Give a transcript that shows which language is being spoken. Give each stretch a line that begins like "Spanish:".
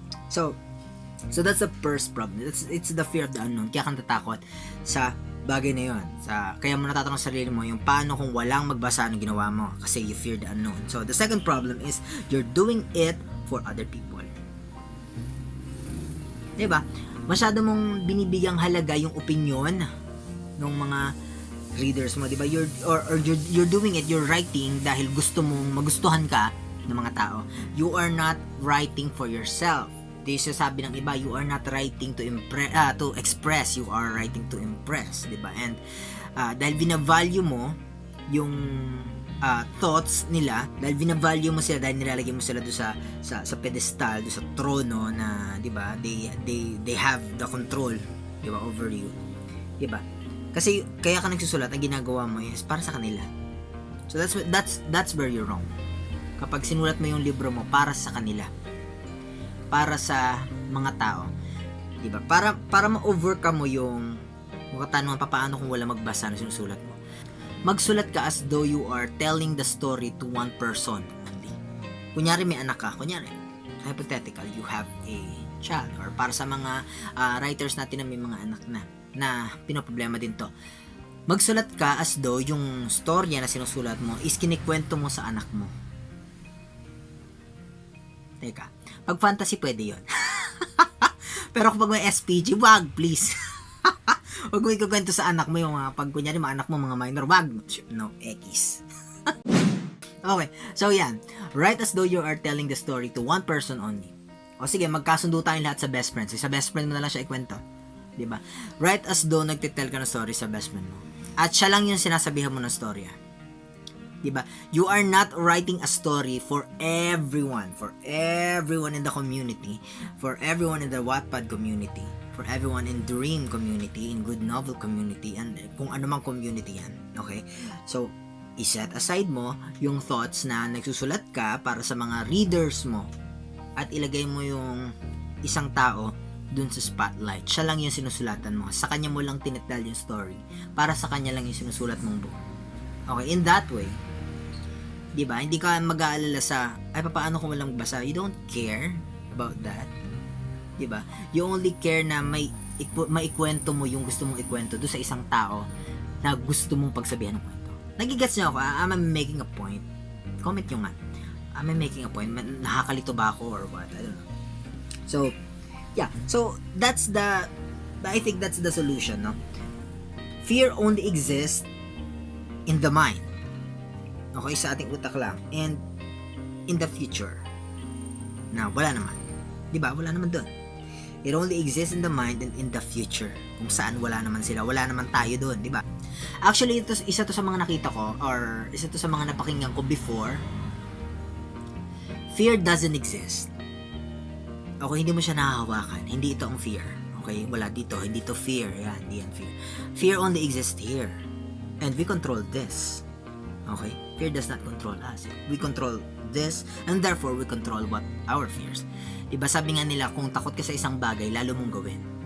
English: So that's the first problem. It's the fear of the unknown.
Filipino: Kaya kang tatakot sa bagay na yun. Kaya mo natatanong sa sarili mo yung paano kung walang magbasa ng ginawa mo.
English: Kasi you fear the unknown. So the second problem is you're doing it for other people.
Filipino: Diba? Masyado mong binibigyang halaga yung opinion ng mga readers mo, di ba?
English: You're doing it, you're writing
Filipino: dahil gusto mong magustuhan ka ng mga tao.
English: You are not writing for yourself.
Filipino: Di sasabi ng iba,
English: you are not writing to express, you are writing to impress,
Filipino: di ba? And dahil binavalue mo yung thoughts nila, dahil binavalue mo sila, dahil nilalagay mo sila doon sa pedestal, doon sa trono na, di ba?
English: They have the control,
Filipino: di ba,
English: over you.
Filipino: Di ba? Kasi kaya ka nagsusulat, ang ginagawa mo is para sa kanila.
English: So that's where you're wrong.
Filipino: Kapag sinulat mo yung libro mo para sa kanila, para sa mga tao, di ba? Para ma-overcome mo yung katanungan paano kung wala magbasa na sinusulat mo. Magsulat ka
English: as though you are telling the story to one person only.
Filipino: Kunyari may anak ka, hypothetical,
English: you have a child, or
Filipino: para sa mga writers natin na may mga anak na pinoproblema din to. Magsulat ka
English: as though
Filipino: yung storya na sinusulat mo is kinikwento mo sa anak mo. Teka, pag fantasy pwede yun. Pero kapag may SPG, wag, please. Wag mo ikukwento sa anak mo yung pag kunyari mga anak mo mga minor, wag.
English: No, X. Okay, so yan. Write as though you are telling the story to one person only.
Filipino: O sige, magkasundo tayong lahat sa best friends. Sa best friend mo na lang siya ikwento. Diba?
English: Write as though
Filipino: nagtitel ka ng story sa best friend mo. At siya lang yung sinasabihan mo ng storya. Diba?
English: You are not writing a story for everyone in the community, for everyone in the Wattpad community, for everyone in Dream community, in Good Novel community,
Filipino: and kung ano mang community yan.
English: Okay?
Filipino: So, iset aside mo yung thoughts na nagsusulat ka para sa mga readers mo at ilagay mo yung isang tao dun sa spotlight. Siya lang yung sinusulatan mo. Sa kanya mo lang tinitel yung story. Para sa kanya lang yung sinusulat mong book. Okay,
English: in that way,
Filipino: di ba? Hindi ka mag-aalala sa, paano kung walang magbasa?
English: You don't care about that.
Filipino: Di ba?
English: You only care
Filipino: na maikwento mo yung gusto mong ikwento doon sa isang tao na gusto mong pagsabihan ng kwento. Nagigets niyo ako?
English: I'm making a point.
Filipino: Comment nyo nga. I'm making a point. Nakakalito ba ako
English: or what? I don't know. So, yeah, so I think that's the solution, no? Fear only exists in the mind.
Filipino: Okay, sa ating utak lang.
English: And in the future.
Filipino: Now, wala naman. Diba? Wala naman dun.
English: It only exists in the mind and in the future.
Filipino: Kung saan wala naman sila. Wala naman tayo dun, diba? Actually, isa to sa mga nakita ko, or isa to sa mga napakinggan ko before.
English: Fear doesn't exist. Okay,
Filipino: hindi mo siya nahahawakan. Hindi ito ang fear. Okay, wala dito. Hindi to fear. Yan, hindi yan fear.
English: Fear only exists here. And we control this. Okay? Fear does not control us. We control this, and therefore we control what our fears.
Filipino: Diba sabi nga nila, kung takot ka sa isang bagay, lalo mong gawin.